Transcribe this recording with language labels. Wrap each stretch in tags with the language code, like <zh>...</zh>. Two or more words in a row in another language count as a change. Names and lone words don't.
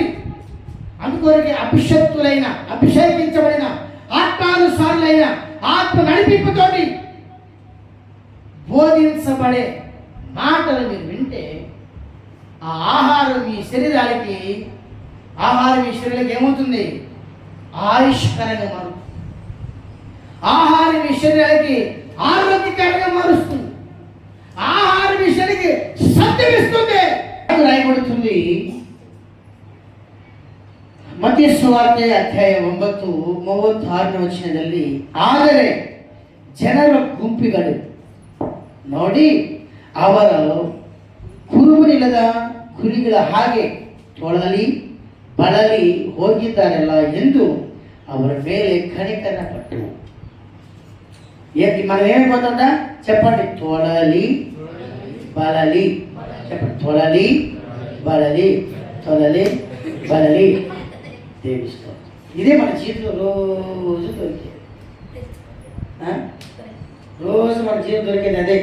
<te>అందుకొరకే అభిషక్తులైన, అభిషేకించబడిన, ఆత్మానుసారులైన, ఆత్మ నడిపింపుతోటి బోధించబడే మాటలు మీరు వింటే ఆ ఆహారం మీ శరీరానికి ఏమవుతుంది? ఆయుష్కరంగా మారుతుంది. ఆహారం మీ శరీరానికి ఆరోగ్యకరంగా మారుస్తుంది. ఆహారం మీ శరీరానికి సత్యమిస్తుంది.</te> <kn>రాయబడుతుంది ಮತ್ತಿಯ ಸುವಾರ್ತೆ ಅಧ್ಯಾಯ 9:36 ವಚನದಲ್ಲಿ, ಆದರೆ ಜನರ ಗುಂಪುಗಳು ನೋಡಿ ಅವರು ಕುರುಬರಿಲ್ಲದ ಕುರಿಗಳ ಹಾಗೆ ತೊಳಲಿ ಬಳಲಿ ಹೋಗಿದ್ದಾರಲ್ಲ ಎಂದು ಅವರ ಮೇಲೆ ಕನಿಕರ ಪಟ್ಟರು.</kn> <te>మనం ఏమి పోతుందా చెప్పండి? తొలలి బలలి. చెప్పండి, తొలలి బలలి, తొలలి బలలి. దేవిస్తాం. ఇదే మన జీవితంలో రోజు దొరికేది. రోజు మన జీవితం దొరికేది అదే.</te>